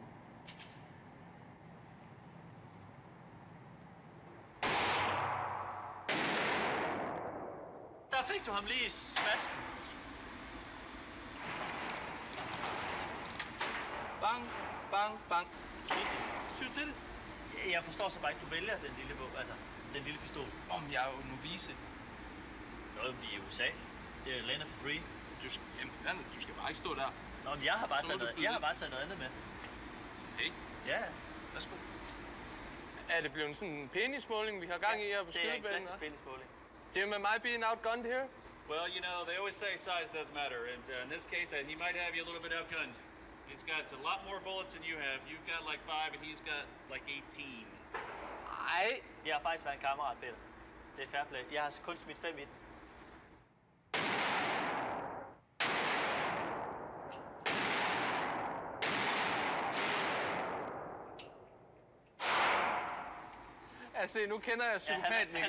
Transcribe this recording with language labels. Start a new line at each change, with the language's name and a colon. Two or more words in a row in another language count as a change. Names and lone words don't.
Danish: Der fik du ham lige i smasken. Bang, bang, bang. Syv til det. Jeg forstår så bare ikke, du vælger den lille våben, altså den lille pistol. Jeg er jo novice. Noget i USA. Det er
English: land of the free.
Danish: Jamen, du skal bare ikke stå der. Nå, men jeg har bare taget noget andet med. Okay. Ja. Værsgo. Er det blevet sådan en penismåling, vi har gang i her på skydebanen? Det er en klassisk penismåling.
English: Jim, am I being outgunned here? Well, you know, they always say size does matter, and in this case, he might have you a little bit outgunned. He's got a lot more bullets than you have. You've got like 5, and he's got like 18.
Danish: Nej. Jeg har faktisk været en kammerat, Peter. Det er
English: fair play.
Danish: Jeg har kun smidt 5 i den. Altså, nu kender jeg psykopaten igen.